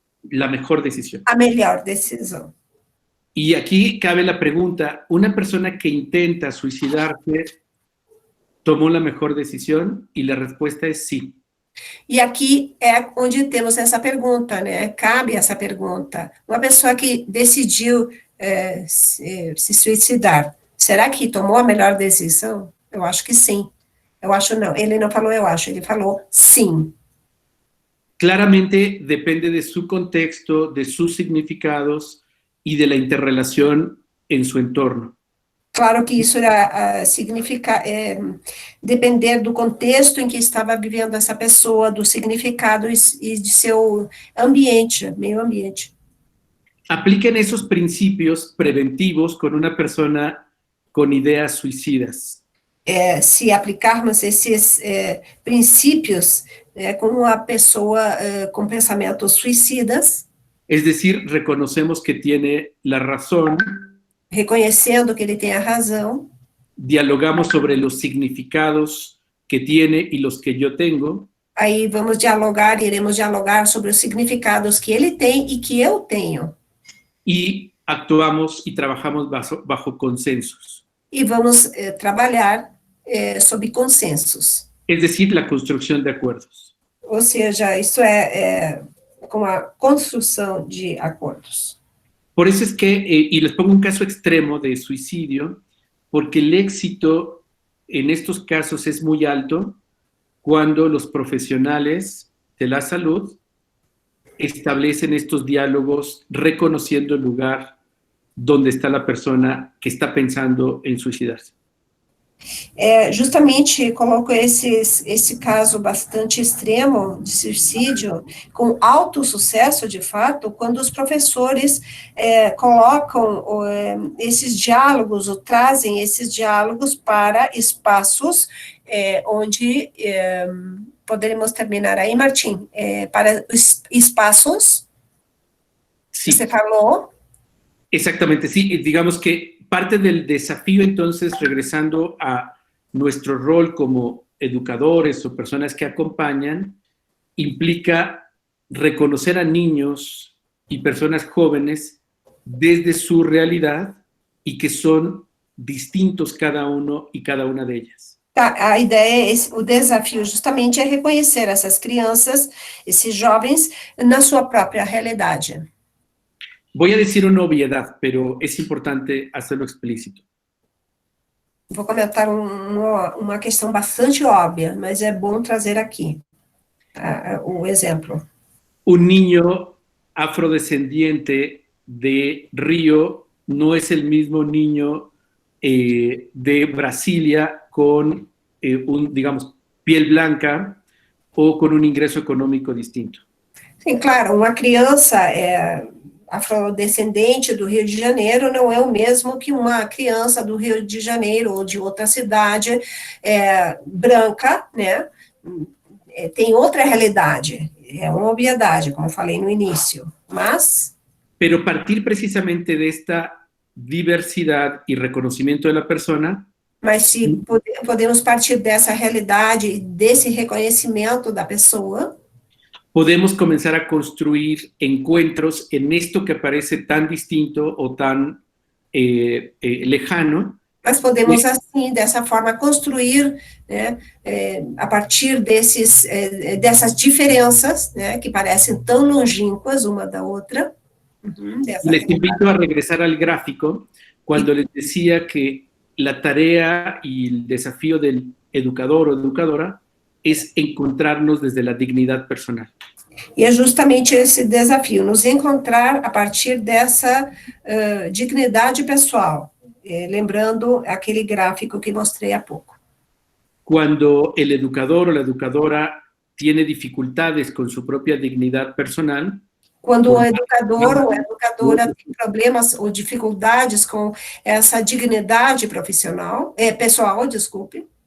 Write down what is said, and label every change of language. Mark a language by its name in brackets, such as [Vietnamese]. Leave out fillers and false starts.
[Spanish] la mejor decisión. [Portuguese] A melhor decisão. [Spanish] Y aquí cabe la pregunta, ¿una persona que intenta suicidarse tomó la mejor decisión? Y la respuesta es sí. [Portuguese] E aqui é onde temos essa pergunta, né? Cabe essa pergunta. Uma pessoa que decidiu se suicidar, será que tomou a melhor decisão? Eu acho que sim. Eu acho não. Ele não falou eu acho, ele falou sim. [Spanish] Claramente depende de su contexto, de sus significados y de la interrelación en su entorno. [Portuguese] Claro que isso significa depender do contexto em que estava vivendo essa pessoa, do significado e de seu ambiente, meio ambiente. [Spanish] Apliquen esos principios preventivos con una persona con ideas suicidas. [Portuguese] Se aplicarmos esses princípios com uma pessoa com pensamentos suicidas, [Spanish] es decir, reconocemos que tiene la razón, [Portuguese] reconhecendo que ele tem a razão, [Spanish] dialogamos sobre los significados que tiene y los que yo tengo, [Portuguese] aí iremos dialogar sobre os significados que ele tem e que eu tenho. [Spanish] Y actuamos y trabajamos bajo consensos. [Portuguese] E vamos trabalhar sob consensos. [Spanish] Es decir, la construcción de acuerdos. [Portuguese] Ou seja, isso é com a construção de acordos. [Spanish] Por eso es que, y les pongo un caso extremo de suicidio, porque el éxito en estos casos es muy alto cuando los profesionales de la salud establecen estos diálogos reconociendo el lugar donde está la persona que está pensando en suicidarse. [Portuguese] Justamente coloco esse caso bastante extremo de suicídio, com alto sucesso, de fato, quando os professores colocam esses diálogos, ou trazem esses diálogos para espaços onde, poderíamos terminar aí, Martim, para espaços, [Spanish] Sí. [Portuguese] Você falou. [Spanish] Exactamente, sí. Digamos que parte del desafío, entonces, regresando a nuestro rol como educadores o personas que acompañan, implica reconocer a niños y personas jóvenes desde su realidad y que son distintos cada uno y cada una de ellas. [Portuguese] A ideia, o desafio justamente é reconhecer essas crianças, esses jovens, na sua própria realidade. [Spanish] Voy a decir una obviedad, pero es importante hacerlo explícito. [Portuguese] Vou comentar uma questão bastante óbvia, mas é bom trazer aqui o exemplo. [Spanish] Un niño afrodescendiente de Río no es el mismo niño de Brasilia con digamos, piel blanca o con un ingreso económico distinto. [Portuguese] Sim, claro, uma criança afrodescendente do Rio de Janeiro não é o mesmo que uma criança do Rio de Janeiro ou de outra cidade branca, né? Tem outra realidade, é uma obviedade, como eu falei no início, mas... [Spanish] Pero partir precisamente de esta diversidad y reconocimiento de la persona... [Portuguese] Mas se podemos partir dessa realidade, desse reconhecimento da pessoa... [Spanish] podemos comenzar a construir encuentros en esto que parece tan distinto o tan lejano. [Portuguese] Nós podemos, assim, dessa forma, construir, né, a partir dessas diferenças, né, que parecem tão longínquas uma da outra. [Spanish] Les invito a regresar al gráfico cuando les decía que la tarea y el desafío del educador o educadora es encontrarnos desde la dignidad personal. [Portuguese] E é justamente esse desafio, nos encontrar a partir dessa dignidade pessoal, lembrando aquele gráfico que mostrei há pouco. [Spanish] Cuando el educador o la educadora tiene dificultades con su propia dignidad personal, [Portuguese] quando o educador ou a educadora tem problemas ou dificuldades com essa dignidade profissional, pessoal, desculpe.